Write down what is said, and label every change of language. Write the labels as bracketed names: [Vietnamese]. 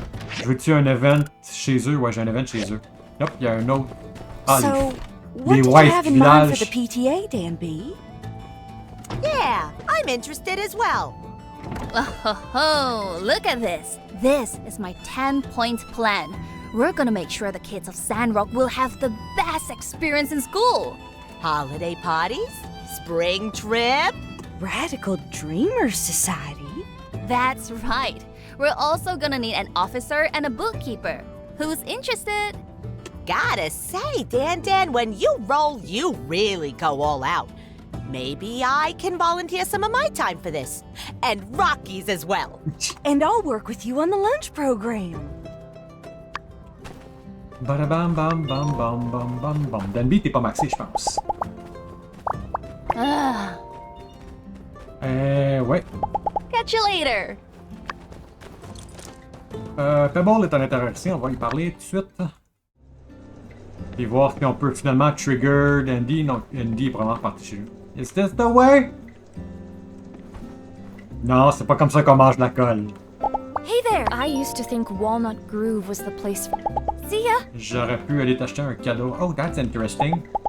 [French] Je veux-tu un event chez eux? Ouais, j'ai un event chez eux. Yep, il y a un autre. Ah, [English] so, what did you have in mind for the PTA, Dan B? Yeah, I'm interested as well. Oh, look at this. This is my 10-point plan. We're gonna make sure the kids of Sandrock will have the best experience in school. Holiday parties? Spring trip? Radical Dreamers Society? That's right. We're also gonna need an officer and a bookkeeper. Who's interested? Gotta say, Dan, when you roll, you really go all out. Maybe I can volunteer some of my time for this. And Rocky's as well. And I'll work with you on the lunch program. Ba-da-bam, bam, bam, bam, bam, bam, bam. [French] Dan B, t'es pas maxé, je pense. Ouais. [English] Catch you later. [French] Pebble est en interaction, on va y parler tout de suite. Et voir si on peut finalement trigger Andy. Non, Andy est vraiment parti chez lui. [English] Is this the way? [French] Non, c'est pas comme ça qu'on mange la colle. [English] Hey there! I used to think Walnut Groove was the place for... See ya! [French] J'aurais pu aller t'acheter un cadeau. [English] Oh, that's interesting.